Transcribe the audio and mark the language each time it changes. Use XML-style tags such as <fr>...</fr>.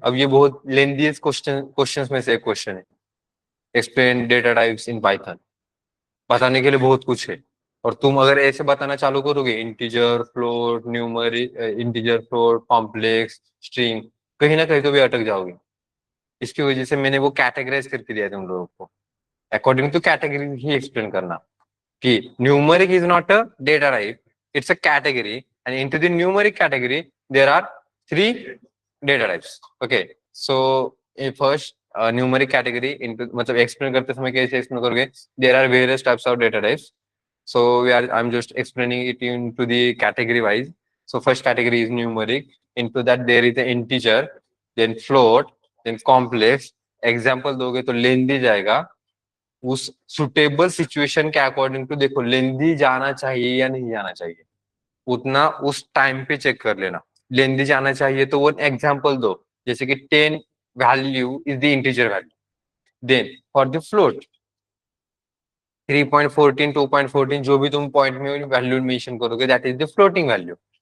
<hi>अब ये बहुत लेंथीएस्ट क्वेश्चंस में से एक क्वेश्चन है, explain data types in Python. बताने के लिए बहुत कुछ है, और तुम अगर ऐसे बताना चालू करोगे, integer, float, numeric, integer, float, complex, string, कहीं ना कहीं तो भी अटक जाओगे। इसकी वजह से मैंने वो कैटेगराइज करके दिया तुम लोगों को, अकॉर्डिंग टू कैटेगरी ही एक्सप्लेन करना, कि</hi> <en>numeric is not a data type, it's a category, and into the numeric category there are three data types. Okay, so in first numeric category into</en> <hi>मतलब explain करते समय कैसे explain करोगे?</hi> <en>There are various types of data types, so I'm just explaining it into the category wise. So first category is numeric, into that there is the integer, then float, then complex,</en> <hi>example दोगे तो लेंदी जाएगा। उस suitable situation के according to देखो लेंदी जाना चाहिए या नहीं जाना चाहिए, उतना उस टाइम पे चेक कर लेना। लेंदी जाना चाहिए तो वो एग्जाम्पल दो, जैसे कि</hi> <en>10 value is the integer value, then for the float 3.14 2.14</en> <hi>जो भी तुम पॉइंट में वैल्यू मेंशन करोगे</hi> <en>That is the floating value.</en>